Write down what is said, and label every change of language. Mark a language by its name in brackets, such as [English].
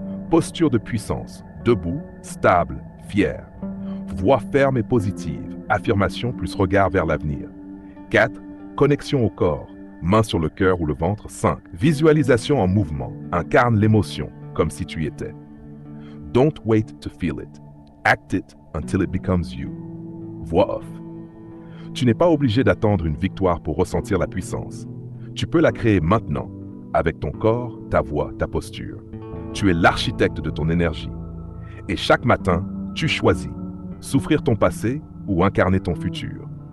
[French] Posture de puissance, debout, stable, fier. Voix ferme et positive, affirmation plus regard vers l'avenir. 4. Connexion au corps, main sur le cœur ou le ventre. 5. Visualisation en mouvement, incarne l'émotion, comme si tu y étais. [English] Don't wait to feel it. Act it until it becomes you. [French] Voix off. Tu n'es pas obligé d'attendre une victoire pour ressentir la puissance. Tu peux la créer maintenant, avec ton corps, ta voix, ta posture. Tu es l'architecte de ton énergie. Et chaque matin, tu choisis, souffrir ton passé ou incarner ton futur.